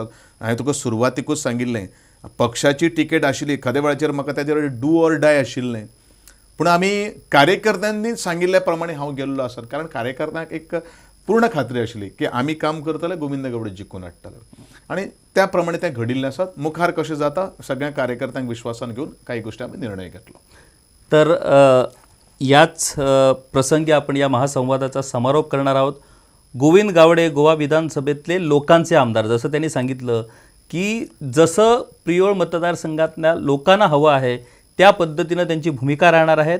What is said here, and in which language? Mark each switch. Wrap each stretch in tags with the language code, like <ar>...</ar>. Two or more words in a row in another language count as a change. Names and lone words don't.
<kok>हांवें तुका सुरवातीकूच सांगिल्लें पक्षाची तिकेट आशिल्ली, एखाद्या वेळाचेर म्हाका तेजेर</kok> <en>do or die</en> <kok>आशिल्लें. पूण आमी कार्यकर्त्यांनी सांगिल्ल्या प्रमाणे हांव गेल्लो आसा. कारण कार्यकर्त्यांक एक पूर्ण खात्री आशिल्ली की आमी काम करतले, गोविंद गावडे जिखून हाडटले आनी त्या प्रमाणे तें घडिल्लें आसा. मुखार कशें जाता सगळ्या कार्यकर्त्यांक विश्वासान घेवन काही गोश्टी आमी निर्णय घेतलो.</kok> <mr>तर याच प्रसंगी आपण या महासंवादाचा समारोप करणार आहोत. गोविंद गावडे गोवा विधानसभेतले लोकांचे आमदार, जसं त्यांनी सांगितलं की जसं प्रियोळ मतदारसंघातल्या लोकांना हवं आहे त्या पद्धतीनं त्यांची भूमिका राहणार आहेत.</mr>